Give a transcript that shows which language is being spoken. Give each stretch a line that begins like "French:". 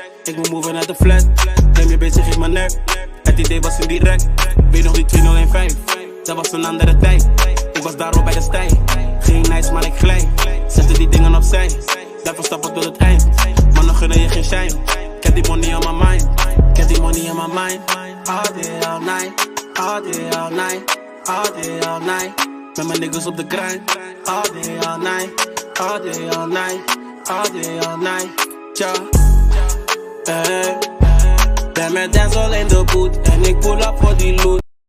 Dutch: Ik moet move naar de flat, neem je bezig in mijn nek. Het idee was indirect, weet nog die 2015. Dat was een andere tijd, ik was daar al bij de stijl. Geen nice, maar ik glij, zette die dingen opzij. Daarvoor stappen tot het eind, maar nog gunnen je geen shine. Ik heb die
English: money on my mind,
Dutch: ik heb die money on my mind.
English: All day, all night, all day, all night, all day, all night.
Dutch: Met mijn niggas op de grind.
English: All day, all night, all day, all night, all day, all night.
Dutch: Ja, ben met Denzel in de boot en ik pull up voor die loot.